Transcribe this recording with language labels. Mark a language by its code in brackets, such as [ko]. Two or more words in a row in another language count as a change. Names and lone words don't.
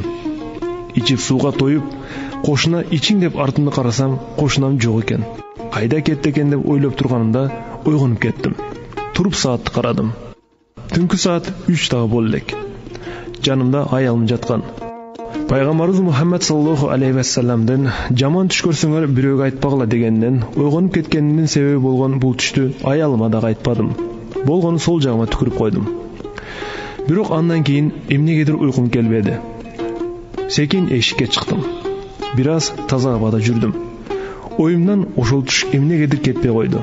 [ky] Ичип сууга тоюп, кошуна ичиң деп артымды карасам, кошунам жок экен. Кайда кетти экен деп ойлоп турганымда ойгонуп кеттим. Туруп саатты карадым. Түнкү саат 3 дагы боло элек. Жанымда аялым жаткан. Пайгамбарыбыз Мухаммад [ar] صلى الله عليه وسلم дан [ky] жаман түш көрсөңөр бирөөгө айтпагыла дегенден ойгонуп кеткенимдин себеби болгон бул түштү аялыма дагы айтпадым. Болгону сол жагыма түкүрүп койдум. Бирок андан кийин эмнегедир уйкум келбеди. Секин эшикке чыктым. Бир аз таза абада жүрдүм. Оюмдан ошол түш эмнегедир кетпей койду.